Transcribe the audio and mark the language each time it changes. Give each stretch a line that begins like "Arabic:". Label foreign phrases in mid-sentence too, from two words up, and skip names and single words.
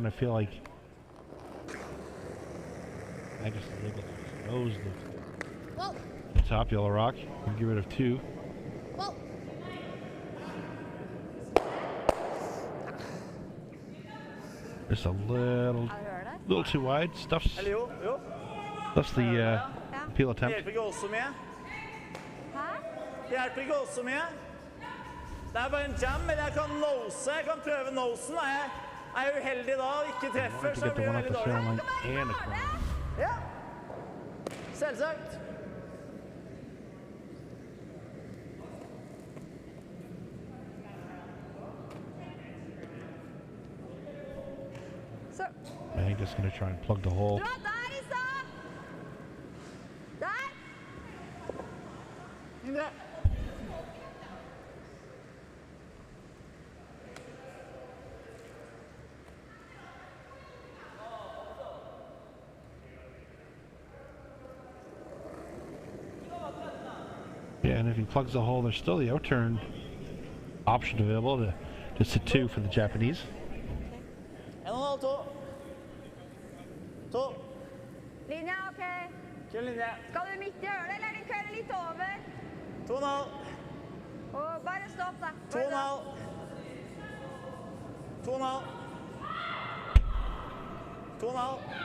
English: I feel like I just able to nose Whoa. the top yellow rock and get rid of 2. Whoa. Just a little
Norwegian: Er du hører det?
English: little too wide. Stuffs
Norwegian: Eller jo, jo.
English: the
Norwegian: Ja.
English: peel
Norwegian: Det
English: attempt.
Norwegian: hjelper ikke oss så mye. Hæ? Det hjelper ikke oss så mye. Det er bare en jam, men jeg kan nose. Jeg kan prøve nosen. Er jeg uheldig da og ikke
English: I
Norwegian: treffer,
English: wanted to
Norwegian: så
English: get the
Norwegian: blir
English: one
Norwegian: det
English: up
Norwegian: veldig
English: the center
Norwegian: dårlig.
English: line and across.
Norwegian: Ja. Selvsagt. Så.
English: Magnus gonna try and plug the hole.
Norwegian: Bra der, Isa! Der! Indre.
English: Yeah, and if he plugs the hole, there's still the out turn option available to just a 2 for the Japanese.
Norwegian: 1,5, 2. 2. Linja, ok. Kul linje. Skal du midt i hjørnet, eller er det kølle litt over? 2,5. Og bare stopp, da. 2,5. 2,5. 2,5.